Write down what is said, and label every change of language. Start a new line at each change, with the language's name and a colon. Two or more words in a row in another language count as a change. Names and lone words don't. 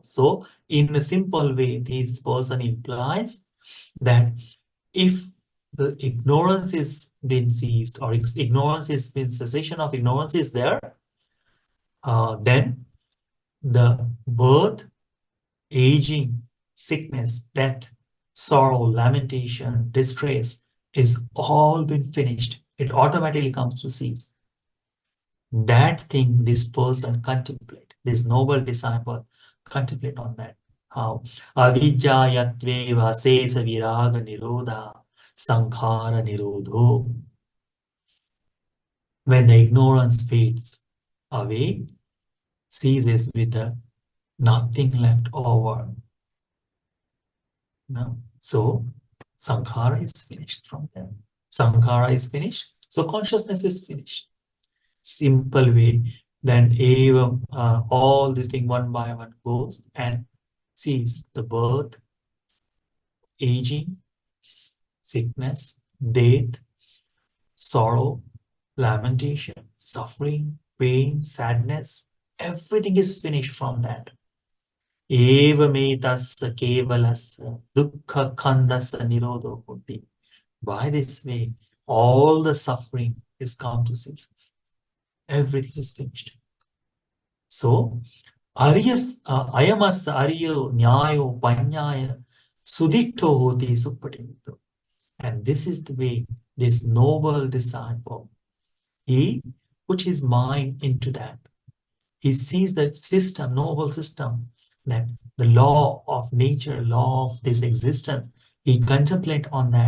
English: So in a simple way, this person implies that if the ignorance is been ceased, or ignorance is been cessation of ignorance is there, then the birth, aging, sickness, death, sorrow, lamentation, distress is all been finished. It automatically comes to cease. That thing this person contemplate, this noble disciple contemplate on that. How?
Pali: Avijjayatveva sesa viraga nirodha sankhara nirodho.
English: When the ignorance fades away, ceases with the nothing left over. No? So sankhara is finished from them. Sankhara is finished. So consciousness is finished. Simple way. Then even all this thing one by one goes and sees the birth, aging, sickness, death, sorrow, lamentation, suffering, pain, sadness. Everything is finished from that.
Pali: Evametasya kevalasya dukkha khandasya nirodho buddhi.
English: By this way, all the suffering is come to ceases. Everything is finished. So,
Pali: ayamasya ariyo nyayo panyaya suditto hoti suppatito.
English: And this is the way this noble disciple, he puts his mind into that. He sees that system, noble system, that the law of nature, law of this existence, he contemplate on that.